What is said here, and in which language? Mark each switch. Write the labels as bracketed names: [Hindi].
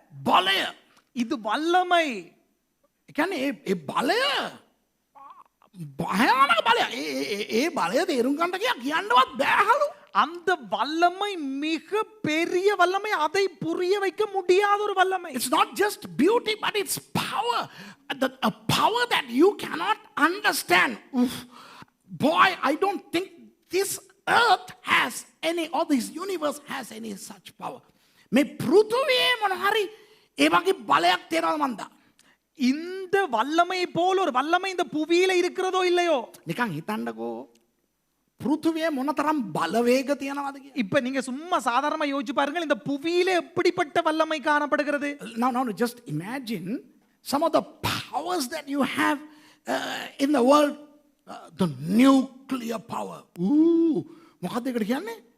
[Sinhala] බලය. [Tamil] இது வல்லமை. [Sinhala] ඒ කියන්නේ ඒ බලය භයානක බලය. ඒ බලය තේරුම් ගන්න කියන්නවත් බෑ හලු. [Tamil] அந்த வல்லமை மிக பெரிய வல்லமை, அதை புரிய வைக்க முடியாத ஒரு வல்லமை. [English] It's not just beauty, but it's power. A power that you cannot understand. Boy, I don't think this earth has any, or this universe has any such power. [Sinhala] මේ පෘථුවියේ මොන හරි ඒ වගේ බලයක් තියෙනවද මන්ද? [Tamil] இந்த வல்லமையை போல ஒரு வல்லமை இந்த புவியில இருக்கிறதோ இல்லையோ. [Sinhala] නිකන් හිතන්නකෝ පෘථුවියේ මොනතරම් බලවේග තියෙනවද කියලා. [Tamil] இப்ப நீங்க சும்மா சாதாரணமா யோசிச்சு பாருங்க, இந்த புவியில எப்படிப்பட்ட வல்லமை காணப்படுகிறது. [English] Now just imagine some of the powers that you have in the world. The nuclear power. [Sinhala] මොකක්ද ඒකට කියන්නේ?